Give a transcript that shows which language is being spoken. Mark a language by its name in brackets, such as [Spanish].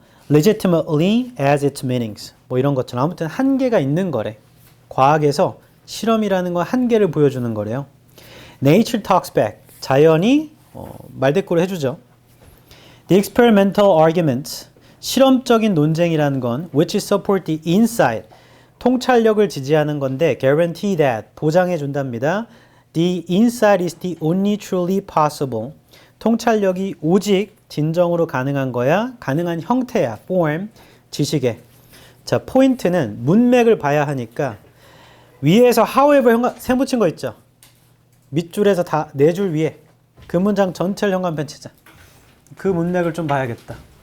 [English] legitimately as its meanings. [Korean] 뭐 이런 것처럼 아무튼 한계가 있는 거래. 과학에서 실험이라는 건 한계를 보여주는 거래요. [English] Nature talks back. [Korean] 자연이 말대꾸를 해주죠. [English] The experimental arguments. [Korean] 실험적인 논쟁이라는 건 [English] which support the insight. [Korean] 통찰력을 지지하는 건데 [English] guarantee that. [Korean] 보장해 준답니다. [English] The insight is the only truly possible. [Korean] 통찰력이 오직 진정으로 가능한 거야. 가능한 형태야. form. 지식에. 자, 포인트는 문맥을 봐야 하니까 위에서 however 셈 붙인 거 있죠? 밑줄에서 다 네 줄 위에 그 문장 전체를 현관펜 치자. 그 문맥을 좀 봐야겠다.